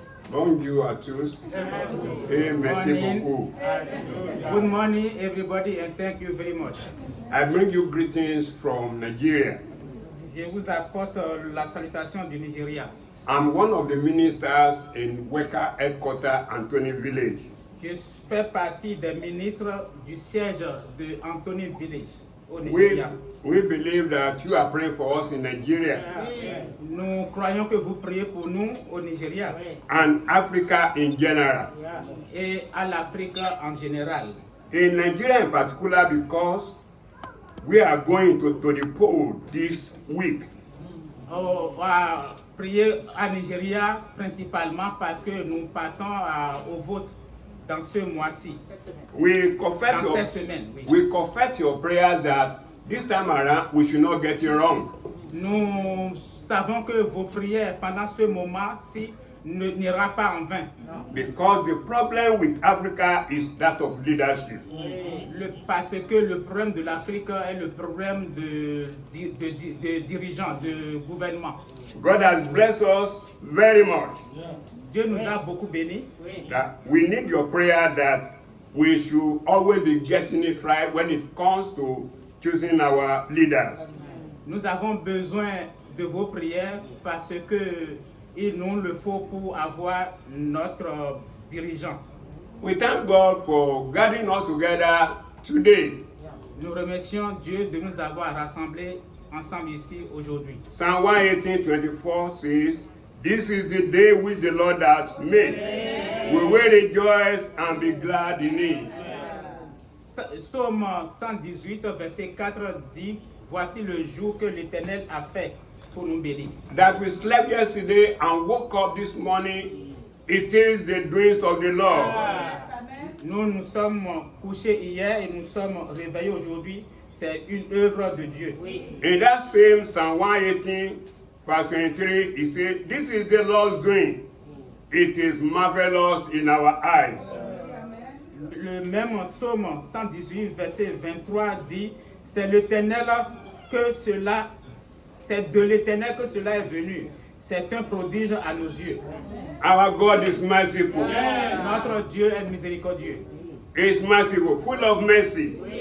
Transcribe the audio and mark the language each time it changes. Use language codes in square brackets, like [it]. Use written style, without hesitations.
[fr] Bonjour à tous et merci beaucoup. [en] Good morning, everybody, and thank you very much. I bring you greetings from Nigeria. [fr] Je vous apporte la salutation du Nigeria. [en] I'm one of the ministers in Weka headquarters, Anthony Village. [fr] Je fais partie des ministres du siège de Anthony Village au [en] We, [fr] Nigeria. [en] we believe that you are praying for us in Nigeria [fr] Nous croyons que vous priez pour nous au Nigeria [en] and Africa in general. [fr] et à l'Afrique en général. [en] In Nigeria in particular because we are going to the poll this week. [fr] On va prier à Nigeria principalement parce que nous partons au vote dans ce mois-ci. [en] We confess [fr] Dans [en] your, [fr] cette semaine, oui. [en] we confess your prayers that this time around we should not get it wrong. [fr] Nous savons que vos prières pendant ce moment-ci n'ira pas en vain. [en] Because the problem with Africa is that of leadership. [fr] Parce que le problème de l'Afrique est le problème de dirigeants, de gouvernement. [en] God has blessed us very much. [fr] Dieu nous a beaucoup bénis. [en] That we need your prayer that we should always be getting it right when it comes to choosing our leaders. [fr] Nous avons besoin de vos prières parce que il nous le faut pour avoir notre dirigeant. [en] We thank God for gathering us together today. [fr] Nous remercions Dieu de nous avoir rassemblés ensemble ici aujourd'hui. [en] Psalm 118:24 says, "This is the day which the Lord has made. We will rejoice and be glad in it." [fr] Psaume 118, verset 4 dit, voici le jour que l'Éternel a fait pour nous bénir. [en] That we slept yesterday and woke up this morning, it is the doings of the Lord. [fr] Nous nous sommes couchés hier et nous sommes réveillés aujourd'hui. C'est une œuvre de Dieu. [en] In that same Psalm 118, verse 23, it says, "This is the Lord's doing. It is marvelous in our eyes." [fr] Le même psaume 118, verset 23 dit, c'est l'Éternel que cela, c'est de l'Éternel que cela est venu. C'est un prodige à nos yeux. [en] Our God is merciful. [fr] Notre Dieu est miséricordieux, [en] He is merciful, full of mercy.